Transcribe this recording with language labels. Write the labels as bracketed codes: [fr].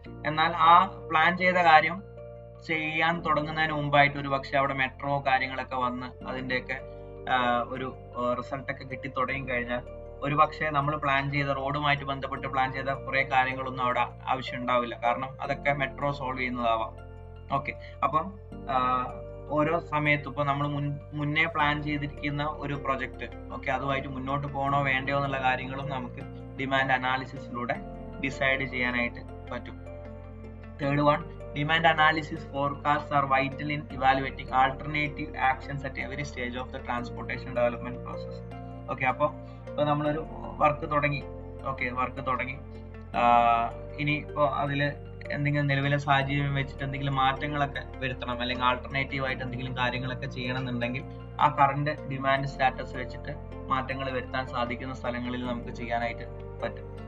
[ml] എന്നാൽ ആ പ്ലാൻ ചെയ്ത കാര്യം ചെയ്യാൻ തുടങ്ങുന്നതിന് മുമ്പായിട്ട് ഒരു പക്ഷെ അവിടെ മെട്രോ കാര്യങ്ങളൊക്കെ വന്ന് അതിന്റെയൊക്കെ ഒരു റിസൾട്ടൊക്കെ കിട്ടി തുടങ്ങി കഴിഞ്ഞാൽ ഒരു പക്ഷേ നമ്മൾ പ്ലാൻ ചെയ്ത റോഡുമായിട്ട് ബന്ധപ്പെട്ട് പ്ലാൻ ചെയ്ത കുറെ കാര്യങ്ങളൊന്നും അവിടെ ആവശ്യം ഉണ്ടാവില്ല, കാരണം അതൊക്കെ മെട്രോ സോൾവ് ചെയ്യുന്നതാവാം. ഓക്കെ, അപ്പം ഓരോ സമയത്തും ഇപ്പൊ നമ്മൾ മുന്നേ പ്ലാൻ ചെയ്തിരിക്കുന്ന ഒരു പ്രൊജക്ട്, ഓക്കെ, അതുമായിട്ട് മുന്നോട്ട് പോകണോ വേണ്ടയോ എന്നുള്ള കാര്യങ്ങളും നമുക്ക് ഡിമാൻഡ് അനാലിസിസിലൂടെ ഡിസൈഡ് ചെയ്യാനായിട്ട് പറ്റും. [en] Third one, demand analysis forecasts are vital in evaluating alternative actions at every stage of the transportation development process. [ml] Okay, അപ്പോൾ നമ്മളൊരു വർക്ക് തുടങ്ങി. ഓക്കെ, വർക്ക് തുടങ്ങി, ഇനി ഇപ്പോൾ അതിൽ എന്തെങ്കിലും നിലവിലെ സാഹചര്യം വെച്ചിട്ട് എന്തെങ്കിലും മാറ്റങ്ങളൊക്കെ വരുത്തണം, അല്ലെങ്കിൽ ആൾട്ടർനേറ്റീവ് ആയിട്ട് എന്തെങ്കിലും കാര്യങ്ങളൊക്കെ ചെയ്യണമെന്നുണ്ടെങ്കിൽ ആ കറന്റ് ഡിമാൻഡ് സ്റ്റാറ്റസ് വെച്ചിട്ട് മാറ്റങ്ങൾ വരുത്താൻ സാധിക്കുന്ന സ്ഥലങ്ങളിൽ നമുക്ക് ചെയ്യാനായിട്ട് പറ്റും.